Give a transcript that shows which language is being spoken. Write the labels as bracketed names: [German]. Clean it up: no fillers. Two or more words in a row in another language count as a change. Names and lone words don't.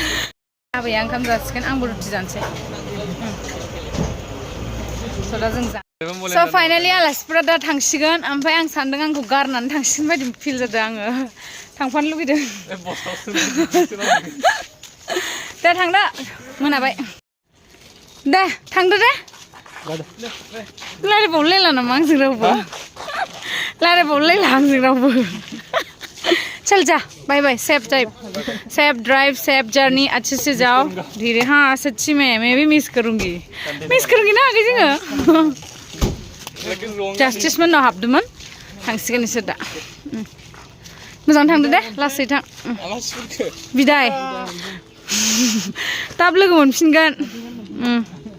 [Bodo] आबैया ओंखाम जासिगोन आंबो रुटि जानोसै स' दा जों [English] So finally [Bodo] आलासिफोरा दा थांसिगोन ओमफ्राय आं सानदों आंखौ गारनानै थांसिगोन बायदि फिल जादों आङो थांफानो लुगैदों दे थांदो मोनाबाय दे थांदो दे रायलायबावलायला नामा आंजों रावबो रायलायबावलायला आंजों रावबो [Hindi] चल जा [English] bye bye safe drive safe journey [Hindi] अच्छे से जाओ धीरे हाँ सच्ची में मैं भी मिस करूंगी ना आगे जोङो [Bodo] जस्टिस मोननाव हाबदोंमोन थांसिगोन इसोर दा मोजां थांदो दे लासै थां बिदाय थाब लोगो मोनफिनगोन